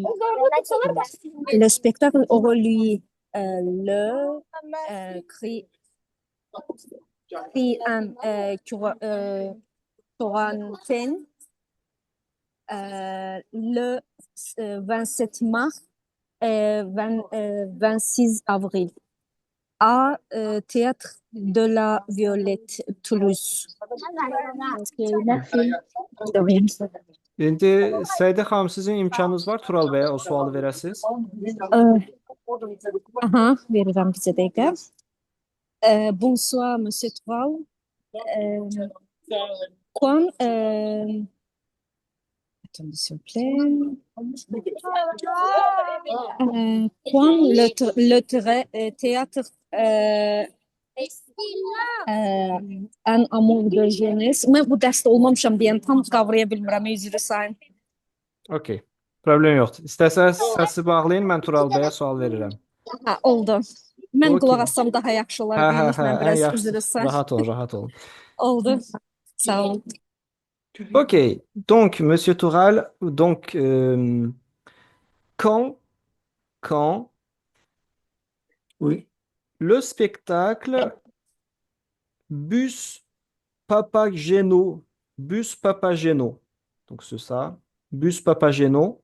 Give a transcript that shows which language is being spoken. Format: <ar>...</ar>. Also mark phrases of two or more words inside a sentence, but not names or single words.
<fr>Le spectacle aura lieu le quarantaine le 27 mars et 26 avril à Théâtre de la Violette, Toulouse. Ok, merci. De rien.</fr> <az>İndi Səidə xanım, sizin imkanınız var Tural bəyə o sualı verəsiz. Aha, verirəm bizə dəqiqə.</az> <fr>Bonsoir, Monsieur Tural. Quand, attendez, s'il vous plaît. Quand le théâtre Un amour de jeunesse.</fr> <az>Mən bu dərsdə olmamışam deyən tam qavraya bilmirəm, üzr istəyirəm. Okey. Problem yoxdur. İstəsəz səsi bağlayın, mən Tural bəyə sual verirəm. Ha, oldu. Mən Okey. qulaq assam daha yaxşı olar Hə, deyilik, mən ən biraz yaxşısı. üzr istəyirəm. Rahat olun, rahat olun. Oldu. Sağ olun.</az> <fr>Ok, donc, Monsieur Toural, donc, quand Oui. le spectacle Bus Papageno, Bus Papageno, donc c'est ça, Bus Papageno</fr>